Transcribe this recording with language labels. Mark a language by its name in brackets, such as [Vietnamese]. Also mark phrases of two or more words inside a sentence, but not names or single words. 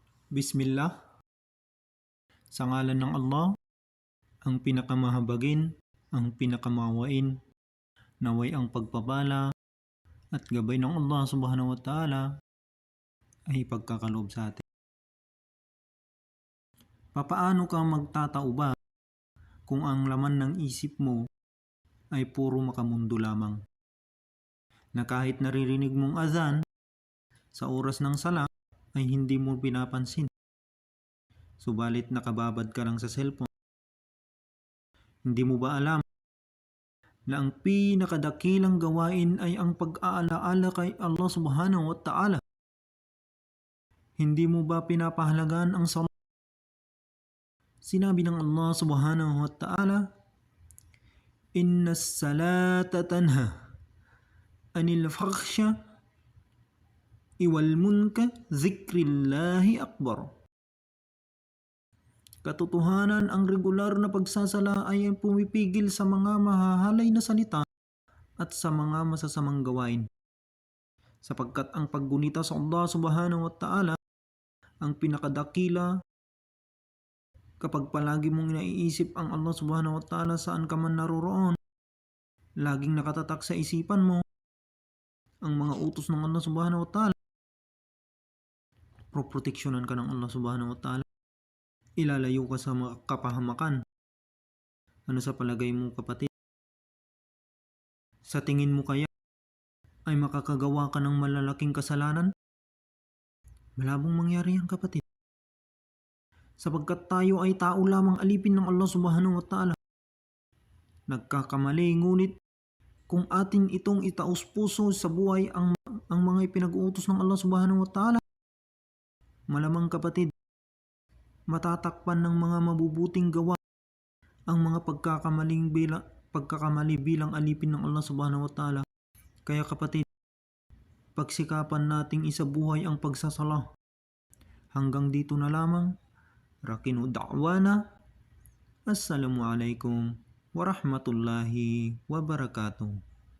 [Filipino] Bismillah, sa ngalan ng Allah, ang pinakamahabagin, ang pinakamawain, naway ang pagpapala at gabay ng [Arabic] الله سبحانه وتعالى [Filipino] ay pagkakaloob sa atin. Papaano ka magtatauba kung ang laman ng isip mo ay puro makamundo lamang? Na kahit naririnig mong azan sa oras ng sala ay hindi mo pinapansin. Subalit nakababad ka lang sa cellphone. Hindi mo ba alam na ang pinakadakilang gawain ay ang pag-aalaala kay [Arabic] الله سبحانه وتعالى? [Filipino] Hindi mo ba pinapahalagaan ang salat? Sinabi ng [Arabic] الله سبحانه وتعالى إن الصلاة تنهى عن الفحشاء والمنكر ذكر الله أكبر. [Filipino] Katotohanan, ang regular na pagsasala ay pumipigil sa mga mahahalay na salita at sa mga masasamang gawain. Sapagkat ang paggunita sa [Arabic] الله سبحانه وتعالى [Filipino] ang pinakadakila. Kapag palagi mong naiisip ang [Arabic] الله سبحانه وتعالى [Filipino] saan ka man naroroon, laging nakatatak sa isipan mo ang mga utos ng [Arabic] الله سبحانه وتعالى, [Filipino] proproteksyonan ka ng [Arabic] الله سبحانه وتعالى. [Filipino] Ilalayo ka sa mga kapahamakan. Ano sa palagay mo, kapatid? Sa tingin mo kaya ay makakagawa ka ng malalaking kasalanan? Malabong mangyari yan, kapatid. Sapagkat tayo ay tao lamang, alipin ng [Arabic] الله سبحانه وتعالى. [Filipino] Nagkakamali, ngunit kung atin itong itaos puso sa buhay ang mga ipinag-uutos ng [Arabic] الله سبحانه وتعالى, [Filipino] malamang, kapatid, matatakpan ng mga mabubuting gawa ang mga pagkakamali bilang alipin ng [Arabic] الله سبحانه وتعالى. [Filipino] Kaya, kapatid, pagsikapan nating isabuhay ang pagsasala. Hanggang dito na lamang. [Arabic] ركينو دعوانا. السلام عليكم ورحمة الله وبركاته.